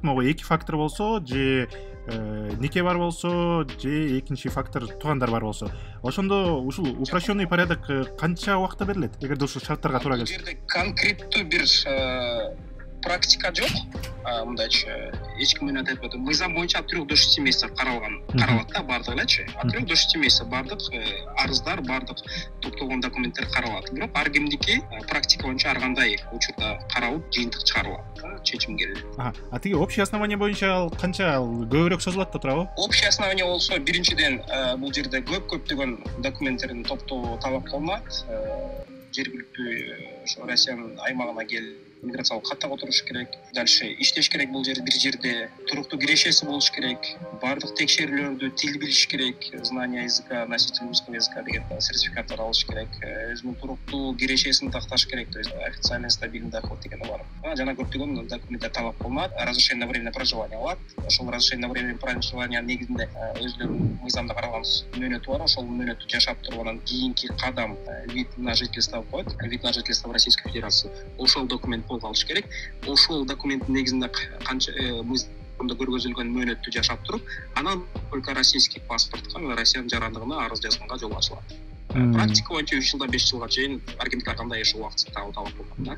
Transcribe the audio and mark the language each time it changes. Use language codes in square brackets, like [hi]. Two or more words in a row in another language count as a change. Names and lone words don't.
[ky] Могу эки фактор болсо, же нике бар болсо, же экинчи фактор туугандар бар болсо, ошондо ушул упрощенный порядок канча убакытта берилет? Эгерде ушул шарттарга туура келсе. Бул жерде конкреттүү бир практика жок. Мындайчы эч ким менен айтпайт. Мыйзам боюнча [ru] от 3 до 6 месяцев [ky] каралат да бардыгы элечи. [ru] От 3 до 6 месяцев [ky] бардык арыздар, бардык топтолгон документтер каралат. Бирок ар кимдики практика боюнча ар кандай учурда каралып, жыйынтык чыгарылат, чечим келет. А тиги [ru] общий основание [ky] боюнча ал канча көбүрөөк созулат да туурабы? [ru] Общий основание [ky] болсо, биринчиден бул жерде көптөгөн документтердин топтоо талап кылынат. Жергиликтүү Россиянын аймагына келип миграциялык каттак отуруш керек. Дальше иштеш керек бул жерде, бир жерде туруктуу кирешеси болуш керек. Бардык текшерүүлөрдү тил билиш керек, [ru] знание языка, носитель русского языка [ky] деген сертификаттар алыш керек. [ru] Өзүнүн туруктуу кирешесин такташ керек, то есть официальный стабильный доход [ky] деген бар. Жана көптөгөн документтер талап кылынат. [ru] Разрешение на временное проживание алат. [ky] Ошол [ru] разрешение на временное проживание [ky] негизинде өзүнүн мыйзамда каралган мөөнөтү бар. Ошол мөөнөттү жашап тургандан кийинки кадам [ru] вид на жительство [ky] коет. [ru] Вид на жительство в Российской Федерации. [ky] Ошол документ колго алыш керек. Ошол документтин негизинде канча мыйзамда көргөзүлгөн мөөнөттү жашап туруп, анан [ru] только российский [ky] паспортко, Россиянын жарандыгына арыз жазганга жол ачылат. Практика боюнча 3 жылдан 5 жылга чейин ар кимдики ар кандай ошол убакытта талап кылган да.